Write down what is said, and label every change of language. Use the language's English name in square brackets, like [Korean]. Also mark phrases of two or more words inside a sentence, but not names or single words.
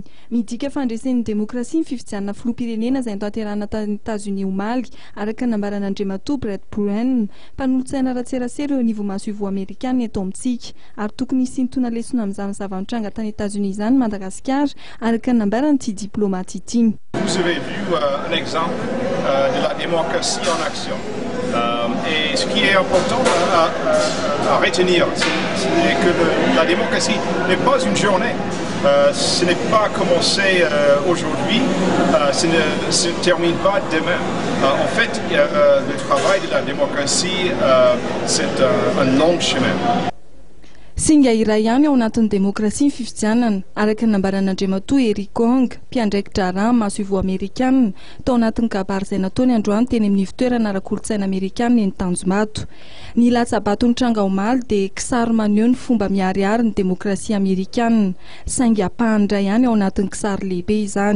[Malagasy] Midika fandresen'ny demokrasia ny fifidianana filoham-pirenena izay notanterahana tany États-Unis omaly araka ny nambaran'Andriamatoa Brett Bruen, mpanolotsaina ratserasera eo anivo masivo amerikana eto amintsika ary tokony hisintona lesona amin'izany zava-mitranga tany États-Unis izany Madagasikara araka ny nambaran'ity diplomate ity. [French] Vous avez vu un exemple de la démocratie en action. Et ce qui est important à retenir, c'est que la démocratie n'est pas une journée. Ce n'est pas commencé aujourd'hui, ce ne se termine pas demain. En fait, le travail de la démocratie, c'est un long chemin. [Malagasy] Singa iray ihany ao anatin'ny demokrasia ny fifidianana araka ny nambaran'Andriamatoa Eric Kong, mpiandraikitra raha masivo amerikana tao anatin'ny kabary izay nataony androany teny amin'ny fitoerana ara-kolontsaina amerikana eny Tanjombato. Ny latsabaton'ny tranga omaly dia kisary maneho ny fomba miharihary ny demokrasia amerikana, saingy ampahany ihany ao anatin'ny kisary lehibe izany.